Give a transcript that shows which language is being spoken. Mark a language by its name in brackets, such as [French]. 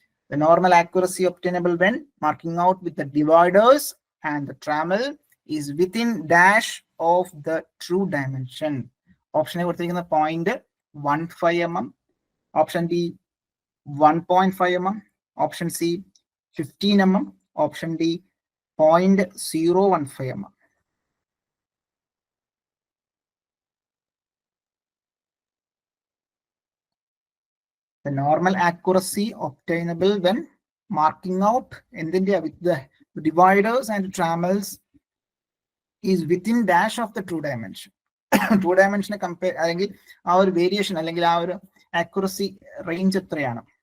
[English] The normal accuracy obtainable when marking out with the dividers and the trammel is within dash of the true dimension. Option A [Malayalam] കൊടുത്തിരിക്കുന്ന [English] 0.15 mm, option B 1.5 mm, option C 15 mm, option D 0.015 mm. The normal accuracy obtainable when marking out with the dividers and trammels is within dash of the true dimension. [Malayalam] True dimension compare അല്ലെങ്കിൽ ആ ഒരു variation അല്ലെങ്കിൽ ആ ഒരു accuracy range എത്രയാണ്?